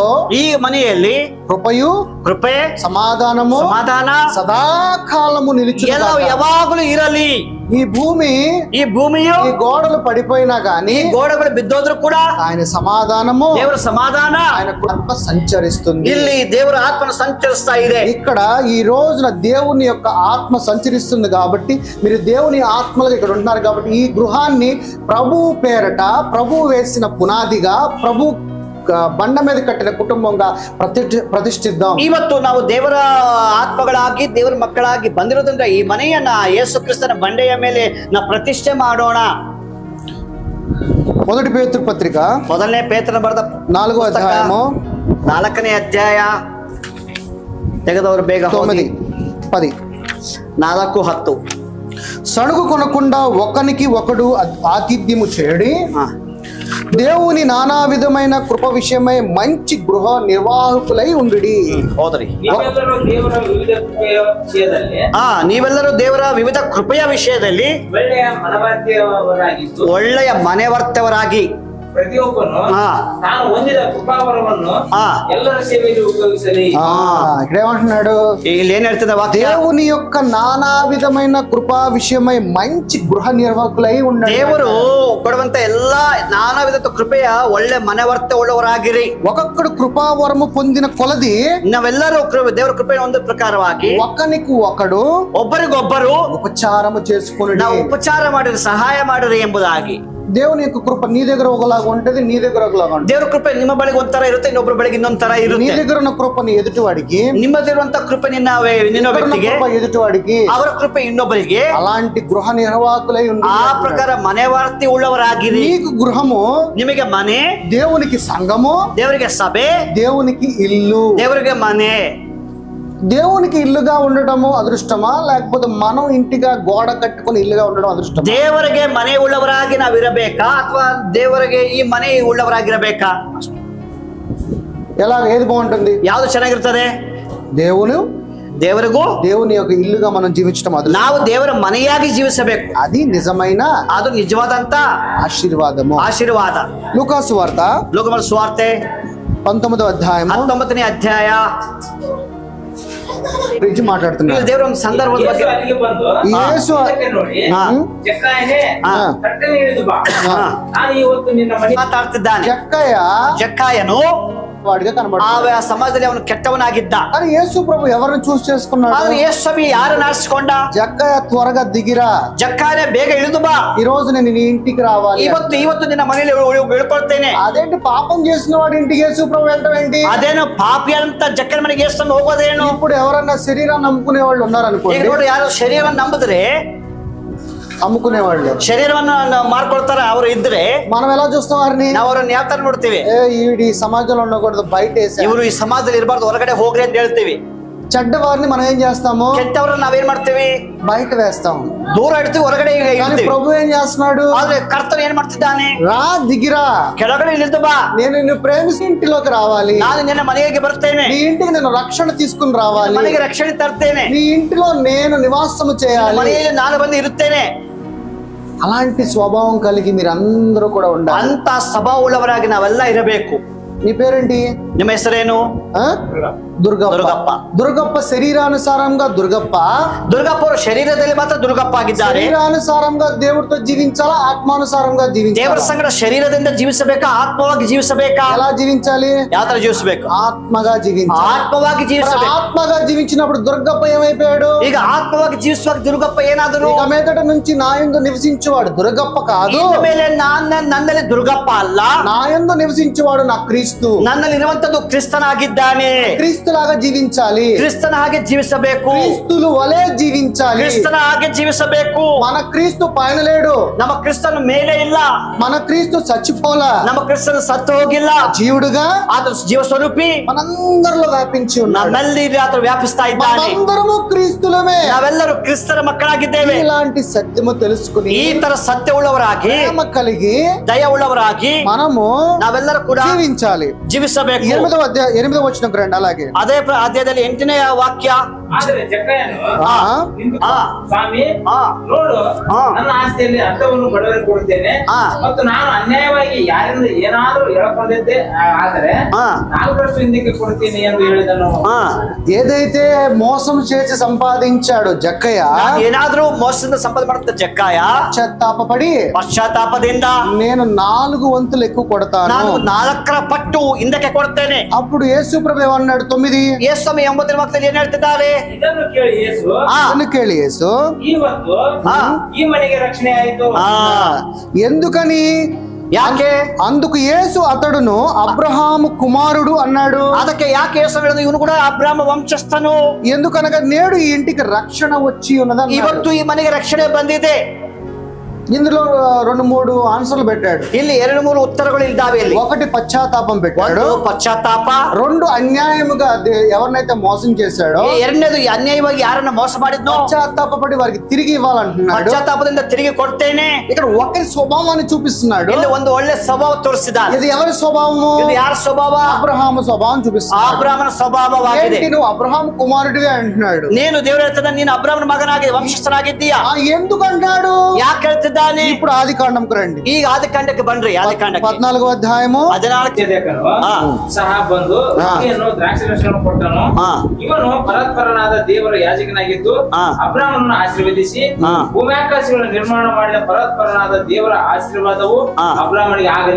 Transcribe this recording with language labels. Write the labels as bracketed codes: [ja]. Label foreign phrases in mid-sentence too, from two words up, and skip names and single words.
[kn] ಈ ಮನೆಯಲ್ಲಿ [te] కృపయు [kn] ಕೃಪೆ [te] సమాధానము [kn] ಸಮಾಧಾನ [te] సదాకాలము [kn] ಎಲ್ಲ [te] నిలిచి [kn] ಯಾವಾಗಲೂ ಇರಲಿ. [te] ఈ భూమియు [kn] ಈ [te] గోడలు పడిపోయినా గాని [kn] ಗೋಡೆಗಳು ಬಿದ್ದೋದ್ರು ಕೂಡ [te] ఆయన సమాధానము [kn] ದೇವರ ಸಮಾಧಾನ [te] ఆయన ఆత్మ సంచరిస్తుంది. [kn] ಇಲ್ಲಿ ದೇವರ ಆತ್ಮನ ಸಂಚರಿಸ್ತಾ ಇದೆ. [te] ఇక్కడ ఈ రోజున దేవుని యొక్క ఆత్మ సంచరిస్తుంది కాబట్టి మీరు దేవుని ఆత్మలుగా ఇక్కడ ఉంటున్నారు కాబట్టి ఈ గృహాన్ని ప్రభు పేరట ప్రభు వేసిన పునాదిగా ప్రభు [kn] ಬಂಡ ಮೇಲೆ ಕಟ್ಟಿದ [te] కుటుంబంగా ప్రతిష్ఠిద్దాం. [kn] ಇವತ್ತು ನಾವು ದೇವರ ಆತ್ಮಗಳಾಗಿ ದೇವರ ಮಕ್ಕಳಾಗಿ ಬಂದಿರೋದ್ರಿಂದ ಈ ಮನೆಯನ್ನ ಯೇಸು ಕ್ರಿಸ್ತನ ಬಂಡೆಯ ಮೇಲೆ ನಾವು ಪ್ರತಿಷ್ಠೆ ಮಾಡೋಣ. [te] మొదటి పేతురు పత్రిక [kn] ಮೊದಲನೇ ಪೇತ್ರನ ಬರೆದ [te] 4వ అధ్యాయము [kn] 4ನೇ ಅಧ್ಯಾಯ ತೆಗೆದವರು ಬೇಗ 9, 10. 4:10 [te] సణుగు కొనకుండా ఒకనికి ఒకడు ఆతిథ్యము చేయడి దేవుని నానా విధమైన కృప విషయమై మంచి గృహ నిర్వాహకులై ఉండుడి. [kn] ಹೋದ್ರಿ ನೀವೆಲ್ಲರೂ ದೇವರ ನೀವೆಲ್ಲರೂ ದೇವರ ವಿವಿಧ ವಿವಿಧ ಕೃಪೆಯ ವಿಷಯದಲ್ಲಿ ಕೃಪೆಯ ವಿಷಯದಲ್ಲಿ ಒಳ್ಳೆಯ ಮನೆವರ್ತವರಾಗಿ ಪ್ರತಿಯೊಬ್ಬನು ತಾನು ಹೊಂದಿದ ಕೃಪಾವರವನ್ನು ಎಲ್ಲರ ಸೇವೆಯಲ್ಲಿ ಉಪಯೋಗಿಸಲಿ. [te] ఇక్కడ ఏమంటున్నాడు? [kn] ಇಲ್ಲಿ ಏನ್ ಹೇಳ್ತದೆ ವಾಕ್ಯ? [te] దేవుని యొక్క నానా విధమైన కృపా విషయమై మంచి గృహ నిర్వాహకులై ఉండండి. [kn] ದೇವರು ಕೊಡುವಂತ ಎಲ್ಲಾ ನಾನಾ ವಿಧದ ಕೃಪೆಯ ಒಳ್ಳೆ ಮನೆವರ್ತ ಉಳ್ಳವರಾಗಿರಿ. [te] ఒక్కొక్కడు కృపావరము పొందిన కొలది [kn] ನಾವೆಲ್ಲರೂ ದೇವರ ಕೃಪೆಯ ಒಂದು ಪ್ರಕಾರವಾಗಿ [te] ఒకనికి ఒకడు [kn] ಒಬ್ಬರಿಗೊಬ್ಬರು [te] ఉపచారము చేసుకుని [kn] ನಾವು ಉಪಚಾರ ಮಾಡಿದ್ರೆ ಸಹಾಯ ಮಾಡಿರಿ ಎಂಬುದಾಗಿ. [te] దేవుని యొక్క కృప నీ దగ్గర ఒకలాగా ఉంటది, నీ దగ్గర ఒకలాగా ఉంటుంది. [kn] ದೇವರ ಕೃಪೆ ನಿಮ್ಮ ಬಳಿಗೆ ಒಂಥರ ಇರುತ್ತೆ, ಇನ್ನೊಬ್ಬರ ಬಳಿಗೆ ಇನ್ನೊಂದ್ ತರ [te] నీ [kn] ಇರುತ್ತೆ. [te] దగ్గర ఉన్న కృప నీ ఎదుటివాడికి, [kn] ನಿಮ್ಮದಿರುವಂತ ಕೃಪೆ ನಿನ್ನ ವ್ಯಕ್ತಿಗೆ, [te] ఎదుటివాడికి [kn] ಅವರ ಕೃಪೆ ಇನ್ನೊಬ್ಬರಿಗೆ. [te] అలాంటి గృహ నిర్వాహకులై ఉండి [kn] ಆ ಪ್ರಕಾರ ಮನೆವಾರ್ತಿ ಉಳ್ಳವರಾಗಿರಿ. [te] నీకు గృహము [kn] ನಿಮಗೆ ಮನೆ, [te] దేవునికి సంఘము, [kn] ದೇವರಿಗೆ ಸಭೆ, [te] దేవునికి ఇల్లు. [kn] ದೇವರಿಗೆ ಮನೆ. [te] దేవునికి ఇల్లుగా ఉండడము అదృష్టమా, లేకపోతే మనం ఇంటిగా గోడ కట్టుకుని ఇల్లుగా ఉండడం అదృష్టమా? [kn] ದೇವರಿಗೆ ಮನೆ ಉಳ್ಳವರಾಗಿ ನಾವಿರಬೇಕಾ ಅಥವಾ ದೇವರಿಗೆ ಈ ಮನೆ ಉಳ್ಳವರಾಗಿರಬೇಕಾ? [te] ఎలా ఏది బాగుంటుంది? [kn] ಯಾವ್ದು ಚೆನ್ನಾಗಿರ್ತದೆ? ದೇವರಿಗೂ [te] దేవుని యొక్క ఇల్లుగా మనం జీవించడం అదృష్టం. [kn] ನಾವು ದೇವರ ಮನೆಯಾಗಿ ಜೀವಿಸಬೇಕು. [te] అది నిజమైన [kn] ಅದು ನಿಜವಾದಂತ ಆಶೀರ್ವಾದ. [te] లూకాసు వార్త [kn] ಲೋಕಮನ ಸುವಾರ್ತೆ [te] 19వ అధ్యాయము [kn] 19ನೇ ಅಧ್ಯಾಯ [te] గురించి మాట్లాడుతున్నారు. [kn] ದೇವರ ಒಂದು ಸಂದರ್ಭದ ಬಗ್ಗೆ [te] యేసు [kn] ಮಾತಾಡ್ತಿದ್ದಾನೆ. ಜಕ್ಕಯ್ಯನು [te] వాడిగా కనబడుతున్నాడు. [kn] ಆ సమాజದಲ್ಲಿ ಅವನು ಕೆಟ್ಟವನಾಗಿದ್ದ. [te] కానీ యేసు ప్రభు ఎవరిని చూస్ చేసుకున్నాడు? [kn] ಆದ್ರೆ ಯೇಸು ಸ್ವಾಮಿ ಯಾರನ್ನ ಆರಿಸಿಕೊಂಡ? [te] జక్కయ్య త్వరగా దిగిరా, [kn] ಜಕ್ಕಾಯ ಬೇಗ ಇಳಿದು ಬಾ, [te] ఈ రోజు నేను నీ ఇంటికి రావాలి, [kn] ಇವತ್ತು ನಿನ್ನ ಮನೆಯಲ್ಲಿ ಉಳ್ಕೊಳ್ತೇನೆ. [te] అదేంటి పాపం చేసిన వాడి ఇంటికి యేసు ప్రభు వెళ్ళటం ఏంటి? [kn] ಅದೇನು ಪಾಪಿ ಅಂತ ಜಕ್ಕನ ಮನೆಗೆ ಯೇಸು ಹೋಗೋದೇನು? [te] ఇప్పుడు ఎవరన్నా శరీరాన్ని నమ్ముకునే వాళ్ళు ఉన్నారనుకోండి, [kn] ನೋಡಿ ಯಾರು ಶರೀರವನ್ನು ನಂಬಿದ್ರೆ [te] అమ్ముకునే వాళ్ళు [kn] ಶರೀರವನ್ನ ಮಾರ್ಕೊಳ್ತಾರ ಅವರು ಇದ್ರೆ [te] మనం ఎలా చూస్తాం వారిని? [kn] ನಾವು ಅವರನ್ನ ಯಾವ ತರ ನೋಡ್ತೀವಿ? [te] ఈవిడ ఈ సమాజంలో ఉండకూడదు, బయట [kn] ಇವರು ఈ ಸಮಾಜದಲ್ಲಿ ಇರಬಾರ್ದು, ಹೊರಗಡೆ ಹೋಗ್ರಿ ಅಂತ ಹೇಳ್ತೀವಿ. [te] చెడ్డ వారిని మనం ఏం చేస్తాము? [kn] ಕೆಟ್ಟವ್ರನ್ನ ನಾವೇನ್ ಮಾಡ್ತೀವಿ? [te] బయట వేస్తాం, [kn] ದೂರ ಇಡ್ತೀವಿ, ಹೊರಗಡೆ. [te] ప్రభు ఏం చేస్తున్నాడు? [kn] ಆದ್ರೆ ಕರ್ತನು ಏನ್ ಮಾಡ್ತಿದ್ದಾನೆ? [te] రా, దిగిరా, [kn] ಕೆಳಗಡೆ ಇಳಿದು ಬಾ, [te] నేను నిన్ను ప్రేమిಸಿ ఇంటిలోకి రావాలి, [kn] ನಾನು ನಿನ್ನ ಮನೆಗೆ ಬರ್ತೇನೆ, [te] నీ ఇంటికి నేను రక్షణ తీసుకుని రావాలి, [kn] ಮನೆಗೆ ರಕ್ಷಣೆ ತರ್ತೇನೆ, [te] నీ ఇంటిలో నేను నివాసము చేయాలి, [kn] ಮನೆಯಲ್ಲಿ ನಾನು ಬಂದು ಇರುತ್ತೇನೆ. [te] అలాంటి స్వభావం కలిగి మీరు అందరూ కూడా ఉండాలి. [kn] ಅಂತ ಸ್ವಭಾವವುಳ್ಳವರಾಗಿ ನಾವೆಲ್ಲ ಇರಬೇಕು. [te] నీ పేరేంటి? [kn] ನಿಮ್ಮ ಹೆಸರೇನು? [te] దుర్గప్ప. దుర్గప్ప శరీరానుసారంగా దుర్గప్ప [kn] ಅವರು ಶರೀರದಲ್ಲಿ ಮಾತ್ರ ದುರ್ಗಪ್ಪ ಆಗಿದ್ದಾರೆ. [te] శరీరానుసారంగా దేవుడితో జీవించాలా, ఆత్మానుసారంగా జీవించాలా? [kn] ದೇವರ ಸಂಗಡ ಶರೀರದಿಂದ ಜೀವಿಸಬೇಕಾ, ಆತ್ಮವಾಗಿ ಜೀವಿಸಬೇಕಾ? [te] ఎలా జీవించాలి? [kn] ಯಾವ ತರ ಜೀವಿಸಬೇಕು? [te] ఆత్మగా జీవించాలి. [kn] ಆತ್ಮವಾಗಿ ಜೀವಿಸಬೇಕು. [te] ఆత్మగా జీవించినప్పుడు దుర్గప్ప ఏమైపోయాడు? [kn] ಈಗ ಆತ್ಮವಾಗಿ ಜೀವಿಸುವಾಗ ದುರ್ಗಪ್ಪ ಏನಾದರೂ? [te] ఇక మీదట నుంచి నా యందు నివసించేవాడు దుర్గప్ప కాదు. [kn] ಮೇಲೆ ನನ್ನಲ್ಲಿ ದುರ್ಗಪ್ಪ ಅಲ್ಲ, [te] నా యందు నివసించేవాడు నా క్రీస్తు. [kn] ನನ್ನಲ್ಲಿ ಇರುವಂತದ್ದು ಕ್ರಿಸ್ತನಾಗಿದ್ದಾನೆ. [te] క్రీస్తు క్రీస్తులాగా జీవించాలి, [kn] ಕ್ರಿಸ್ತನ ಹಾಗೆ ಜೀವಿಸಬೇಕು, [te] క్రీస్తులు వలె జీవించాలి. [kn] ಕ್ರಿಸ್ತನ ಹಾಗೆ ಜೀವಿಸಬೇಕು. [te] మన క్రీస్తు పైన లేడు, [kn] ನಮ್ಮ ಕ್ರಿಸ್ತನ ಮೇಲೆ ಇಲ್ಲ, [te] మన క్రీస్తు చచ్చిపోలా, [kn] ನಮ್ಮ ಕ್ರಿಸ್ತನ ಸತ್ತು ಹೋಗಿಲ್ಲ, [te] జీవుడుగా [kn] ಆತ ಜೀವ ಸ್ವರೂಪಿ [te] మనందరిలో వ్యాపించి ఉన్నాడు. [kn] ನಮ್ಮಲ್ಲಿ ಆತ ವ್ಯಾಪಿಸ್ತಾ ಇದ್ದಾನೆ. [te] మనందరము క్రీస్తులమే. [kn] ನಾವೆಲ್ಲರೂ ಕ್ರಿಸ್ತರ ಮಕ್ಕಳಾಗಿದ್ದೇವೆ. [te] ఇలాంటి సత్యము తెలుసుకుని [kn] ಈ ತರ ಸತ್ಯ ಉಳ್ಳವರಾಗಿ, [te] ప్రేమ కలిగి [kn] ದಯ ಉಳ್ಳವರಾಗಿ [te] మనము [kn] ನಾವೆಲ್ಲರೂ ಕೂಡ [te] జీవించాలి. [kn] ಜೀವಿಸಬೇಕು. [te] 8వ వచనం రండి. అలాగే [kn] ಅದೇ ಅಧ್ಯಾಯದಲ್ಲಿ 8ನೇ ವಾಕ್ಯ. ಆದರೆ ಜಕ್ಕಯ್ಯನು ఆ, ನಿಂತು, ಆ. ಸ್ವಾಮಿ ಆ. ನೋಡು, ಆ. ನನ್ನ ಆಸ್ತಿಯಲ್ಲಿ ಅರ್ಧವನ್ನು ಬಡವರಿಗೆ ಕೊಡುತ್ತೇನೆ, ಆ. ಮತ್ತು ನಾನು ಅನ್ಯಾಯವಾಗಿ ಯಾರಿಂದ ಏನಾದ್ರೂ ಎಳಕೊಂಡಿದ್ದೆ ಆದರೆ ಆ. 4 ವರ್ಷ ಹಿಂದಕ್ಕೆ ಕೊಡ್ತೀನಿ ಎಂದು ಹೇಳಿದನು. [te] ఏదైతే మోసం చేసి సంపాదించాడో జక్కయ్య [kn] ಏನಾದ್ರೂ ಮೋಸದಿಂದ ಸಂಪಾದನೆ ಮಾಡುತ್ತ ಜಕ್ಕಾಯ [te] పశ్చాత్తాపడి [kn] ಪಶ್ಚಾತ್ತಾಪದಿಂದ [te] నేను 4 వంతులు ఎక్కువ కొడతాను. [kn] ನಾನು 4ರ ಪಟ್ಟು ಹಿಂದಕ್ಕೆ ಕೊಡ್ತೇನೆ. [te] అప్పుడు యేసు ప్రభు ఏమన్నాడు? 9 [kn] ಯೇಸು ಸ್ವಾಮಿ 9ನೇ ವಾಕ್ಯದಲ್ಲಿ ಏನ್ ಹೇಳ್ತಿದ್ದಾರೆ? ಇದನ್ನು ಕೇಳಿ ಯೇಸು, [te] అని కేಳಿ యేసు [kn] ಇವತ್ತು ಆ. ಈ ಮನೆಗೆ ರಕ್ಷಣೆ ಆಯಿತು. [te] ఎందుకని? [kn] ಯಾಕೆ? [te] అందుకు యేసు అతడును అబ్రహాము కుమారుడు అన్నాడు. [kn] ಅದಕ್ಕೆ ಯಾಕೆ ಯೇಸು ಹೇಳಿದ್ರು ಇವನು ಕೂಡ ಅಬ್ರಾಮ ವಂಶಸ್ಥನು? [te] ఎందుకనగా నేడు ఈ ఇంటికి రక్షణ వచ్చి ఉన్నది. [kn] ಇವತ್ತು ಈ ಮನೆಗೆ ರಕ್ಷಣೆ ಬಂದಿದೆ. [te] ఇందులో 2-3 ఆన్సర్లు పెట్టాడు. [kn] ಇಲ್ಲಿ 2-3 ఉత్తరಗಳು ఇದ್ದಾವೆ. ಇಲ್ಲಿ [te] 1 పశ్చాత్తాపం పెట్టాడు, [kn] ಒಂದು ಪಶ್ಚಾತ್ತಾಪ, [te] 2 అన్యాయముగా ఎవరినైతే మోసం చేశాడో [kn] ಎರಡನೇದು ಅನ್ಯಾಯವಾಗಿ ಯಾರನ್ನ ಮೋಸ ಮಾಡಿದ್ನೋ [te] పశ్చాత్తాపడి వారికి తిరిగి ఇవ్వాలంటున్నాడు. [kn] ಪಶ್ಚಾತ್ತಾಪದಿಂದ తిరిగి ಕೊಡ್ತೇನೆ. [te] ఇక్కడ ఒకరి స్వభావాన్ని చూపిస్తున్నాడు. [kn] ಇಲ್ಲಿ ಒಂದು ಒಳ್ಳೆ ಸ್ವಭಾವ ತೋರಿಸಿದ್ದಾನೆ. [te] ఇది ఎవరి స్వభావము? [kn] ಇದು ಯಾರ ಸ್ವಭಾವ? [te] అబ్రహాము స్వభావం చూపిస్తున్నాడు. [kn] ಅಬ್ರಾಮನ ಸ್ವಭಾವವಾಗಿದೆ. [te] ఏంటి నువ్వు అబ్రహాము కుమారుడివే అంటున్నాడు. [kn] ನೀನು ದೇವರ ಹೇಳ್ತಾನೆ ನೀನು ಅಬ್ರಾಮನ ಮಗನಾಗಿ ವಂಶಸ್ಥನಾಗಿದ್ದೀಯಾ. [te] ఎందుకు అంటాడు? [kn] ಯಾಕೆ ಹೇಳ್ತಿದ್ದಾನೆ? [te] ఇప్పుడు ఆది కాండంకు రండి. [kn] ಈಗ ಆದಿಕಾಂಡಕ್ಕೆ ಬನ್ರಿ. ಆದಿಕಾಂಡಕ್ಕೆ [te] 14వ అధ్యాయము 14. [kn] ಸಹ ಬಂದು ರೊಟ್ಟಿಯನ್ನು ದ್ರಾಕ್ಷಾರಸವನ್ನು ಕೊಟ್ಟನು. ಇವನು ಪರಸ್ಪರನಾದ ದೇವರ ಯಾಜಕನಾಗಿದ್ದು ಅಬ್ರಾಮನನ್ನು ಆಶೀರ್ವದಿಸಿ ಭೂಮ್ಯಾಕಾಶಗಳ ನಿರ್ಮಾಣ ಮಾಡಿದ ಪರಸ್ಪರನಾದ ದೇವರ ಆಶೀರ್ವಾದವು ಅಬ್ರಾಮನಿಗೆ ಆಗಲಿ.